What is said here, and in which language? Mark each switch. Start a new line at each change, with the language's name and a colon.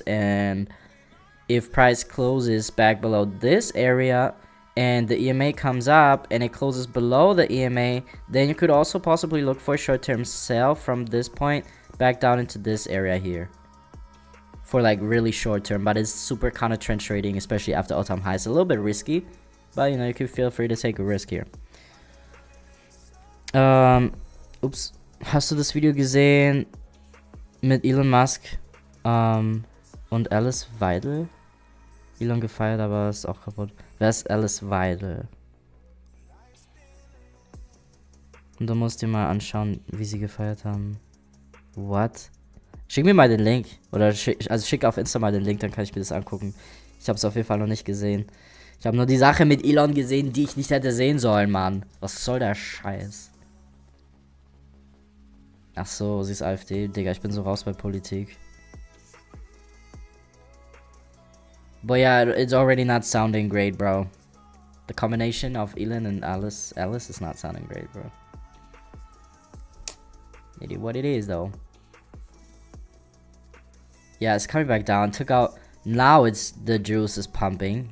English: And if price closes back below this area and the EMA comes up and it closes below the EMA, then you could also possibly look for a short-term sell from this point back down into this area here for like really short term. But it's super counter trend trading, especially after all-time highs. A little bit risky, but you know, you can feel free to take a risk here. Ups.
German: Hast du das Video gesehen mit Elon Musk und Alice Weidel? Elon gefeiert, aber ist auch kaputt. Wer ist Alice Weidel? Und du musst dir mal anschauen, wie sie gefeiert haben. What? Schick mir mal den Link. Oder schick auf Insta mal den Link, dann kann ich mir das angucken. Ich habe es auf jeden Fall noch nicht gesehen. Ich habe nur die Sache mit Elon gesehen, die ich nicht hätte sehen sollen, Mann. Was soll der Scheiß? Ach so, sie ist AfD. Digga, ich bin so raus bei Politik.
English: But yeah, it's already not sounding great, bro. The combination of Elon and Alice is not sounding great, bro. It is what it is, though. Yeah, it's coming back down. Took out. Now it's the juice is pumping.